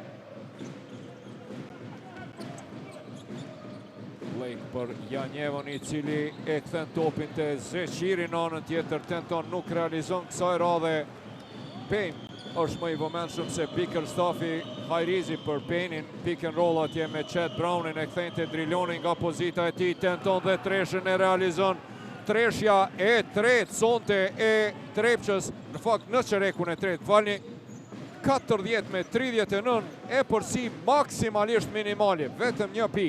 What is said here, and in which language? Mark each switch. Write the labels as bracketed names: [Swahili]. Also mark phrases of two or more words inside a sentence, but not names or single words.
[Albanian] Lejk për Janjevën i cili e kthen topin të Zeqiri në anën tjetër, tenton, nuk realizon kësaj radhe. Pejn është më i vëmendshëm se Bickerstaffi. Hajrizi për Pejnin, [English] pick and roll [Albanian] atje me Chet Brownin, e kthen të Drilonin nga pozita e tij, tenton dhe treshën e realizon. Treshja e tretë sonte e Trepçës, në fakt në çerekun e tretë, falni, 40-39 e përsi maksimalisht minimale, vetëm 1 pikë.